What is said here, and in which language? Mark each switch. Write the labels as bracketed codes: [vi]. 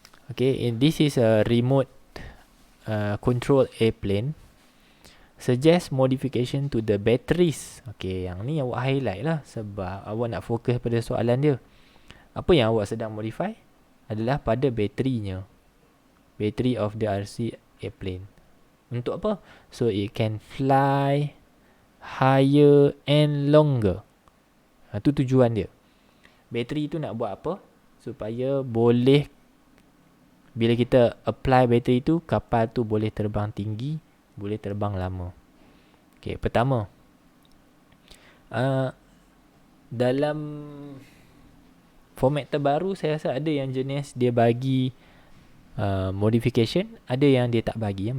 [en] Okay, this is a remote control airplane. Suggest modification to the batteries. [ms] Okay, yang ni awak highlight lah sebab awak nak fokus pada soalan dia. Apa yang awak sedang modify adalah pada baterinya. [en] Battery of the RC airplane. [ms] Untuk apa? [en] So it can fly higher and longer. [ms] Itu tujuan dia. Bateri tu nak buat apa? Supaya boleh, bila kita apply bateri tu, kapal tu boleh terbang tinggi, boleh terbang lama. Okay, pertama, dalam format terbaru saya rasa ada yang jenis dia bagi modification, ada yang dia tak bagi.